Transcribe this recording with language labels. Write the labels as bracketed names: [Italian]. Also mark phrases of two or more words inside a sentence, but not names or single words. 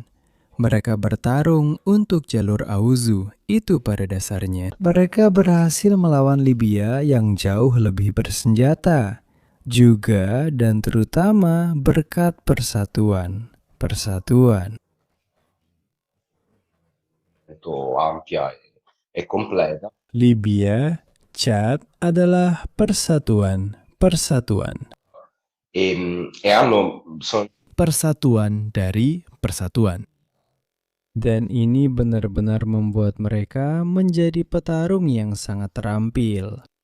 [Indonesian] Mereka bertarung untuk jalur Auzu, itu pada dasarnya. Mereka berhasil melawan Libya yang jauh lebih bersenjata. Juga dan terutama berkat persatuan. Persatuan. [Italian] Ampia e completa. [Indonesian] Libya, Chad adalah persatuan. Persatuan. Persatuan dari persatuan. Dan ini benar-benar membuat mereka menjadi petarung yang sangat terampil.